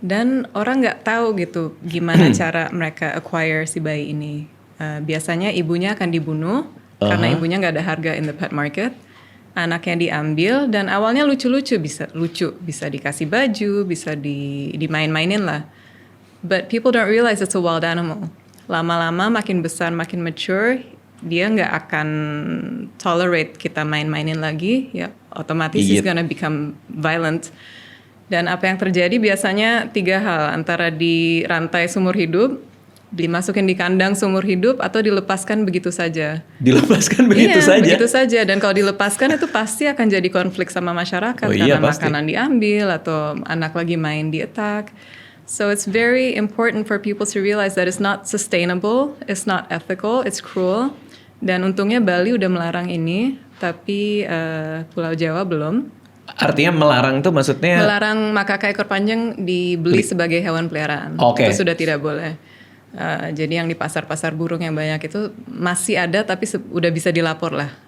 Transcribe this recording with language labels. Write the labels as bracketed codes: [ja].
[id] Dan orang nggak tahu gitu gimana cara mereka acquire si bayi ini. Biasanya ibunya akan dibunuh karena ibunya nggak ada harga [en] in the pet market. [id] Anaknya diambil dan awalnya lucu-lucu, bisa dikasih baju, bisa dimain-mainin lah. [en] But people don't realize it's a wild animal. [id] Lama-lama makin besar, makin mature, dia nggak akan tolerate kita main-mainin lagi. Ya, otomatis [en] he's gonna become violent. [id] Dan apa yang terjadi biasanya 3 hal, antara dirantai seumur hidup, dimasukin di kandang seumur hidup, atau dilepaskan begitu saja. Dilepaskan begitu saja. begitu saja. Dan kalau dilepaskan itu pasti akan jadi konflik sama masyarakat Iya, karena pasti. makanan diambil atau anak lagi main di attack. [en] So it's very important for people to realize that it's not sustainable, it's not ethical, it's cruel. [id] Dan untungnya Bali udah melarang ini, tapi Pulau Jawa belum. Artinya melarang tuh maksudnya Melarang makaka ekor panjang dibeli sebagai hewan peliharaan. Oke. Itu sudah tidak boleh. Jadi yang di pasar-pasar burung yang banyak itu masih ada tapi udah bisa dilapor lah.